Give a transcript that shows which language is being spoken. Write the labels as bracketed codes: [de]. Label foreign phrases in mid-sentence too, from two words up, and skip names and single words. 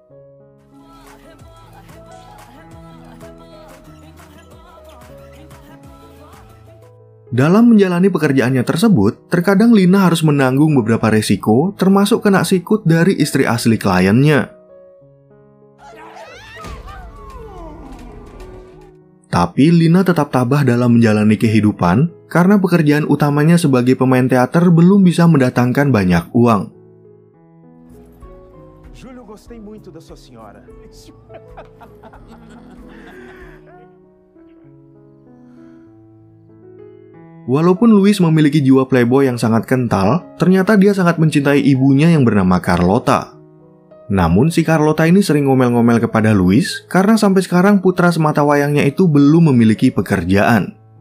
[id] Dalam menjalani pekerjaannya tersebut, terkadang Lina harus menanggung beberapa resiko, termasuk kena sikut dari istri asli kliennya. Tapi Lina tetap tabah dalam menjalani kehidupan karena pekerjaan utamanya sebagai pemain teater belum bisa mendatangkan banyak uang. [pt] Júlio, gostei muito da sua senhora. [id] Walaupun Luis memiliki jiwa playboy yang sangat kental, ternyata dia sangat mencintai ibunya yang bernama Carlota. Namun si Carlota ini sering ngomel-ngomel kepada Luis karena sampai sekarang putra semata wayangnya itu belum memiliki pekerjaan.